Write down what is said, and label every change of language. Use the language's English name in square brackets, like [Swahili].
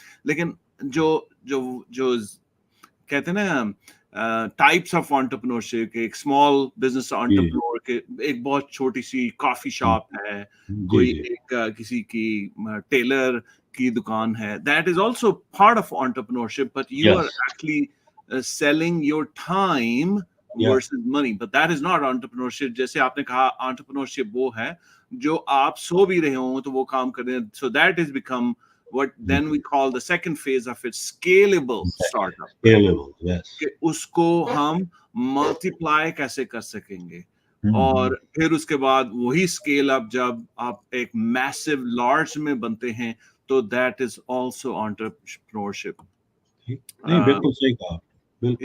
[Urdu] لیکن جو جو جو کہتے ہیں نا ٹائپس آف انٹرپرنورشپ, ایک اسمال بزنس جی انٹرپرنور کے ایک بہت چھوٹی سی کافی شاپ ہے, جی کوئی جی ایک کسی کی ٹیلر کی دکان ہے, [English] that is also part of entrepreneurship, but you are yes actually selling your time [Urdu] یا [English] versus money, but that is not entrepreneurship. [Urdu] جیسے آپ نے کہا entrepreneurship وہ ہے جو آپ سو بھی رہے ہوں تو وہ کام کر رہے ہیں. [English] So that has become what then we call the second phase of it, scalable startup, right? Scalable. Yes. [Urdu] کہ اس کو ہم ملٹیپلائی کیسے کر سکیں گے, اور پھر اس کے بعد وہی اسکیل اپ جب آپ ایک میسو لارج میں بنتے ہیں تو [English] That is also entrepreneurship. [Urdu] نہیں بالکل صحیح کہا, بالکل